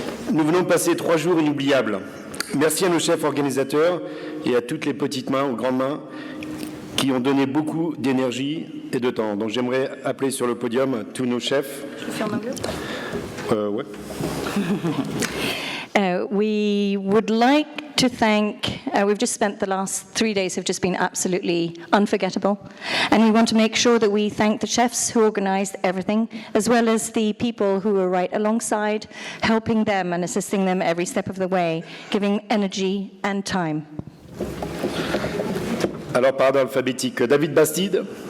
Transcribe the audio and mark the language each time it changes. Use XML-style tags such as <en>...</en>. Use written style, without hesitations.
<fr>Nous venons de passer 3 jours inoubliables. Merci à nos chefs organisateurs et à toutes les petites mains, aux grandes mains, qui ont donné beaucoup d'énergie et de temps. Donc j'aimerais appeler sur le podium tous nos chefs. Je peux faire en anglais? Ouais.</fr> <en>We would like to thank, we've just spent the last 3 days have just been absolutely unforgettable. And we want to make sure that we thank the chefs who organised everything, as well as the people who were right alongside, helping them and assisting them every step of the way, giving energy and time.</en> <fr>Alors, par ordre alphabétique, David Bastide.</fr>